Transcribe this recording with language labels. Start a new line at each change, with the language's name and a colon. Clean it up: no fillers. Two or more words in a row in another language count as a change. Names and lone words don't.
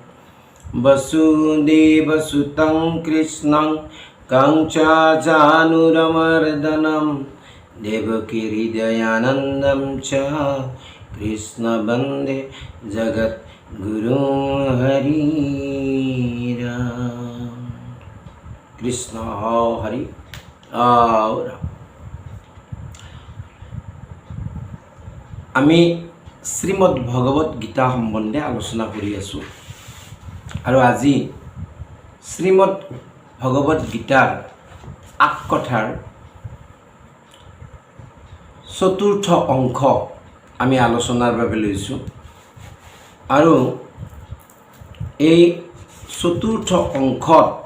Sanskrit: वसुदेवसुतं कृष्णं कंसचाणूरमर्दनं देवकी हृदयानन्दं च कृष्ण वन्दे जगद्गुरुं हरि राम।
Assamese: कृष्ण हरि আমি শ্রীমদ ভগবত গীতা সম্বন্ধে আলোচনা কৰি আছো আৰু আজি শ্রীমদ ভগবত গীতাৰ আটকথাৰ চতুৰ্থ অংশ আমি আলোচনাৰ বাবে লৈছো আৰু এই চতুৰ্থ অংশত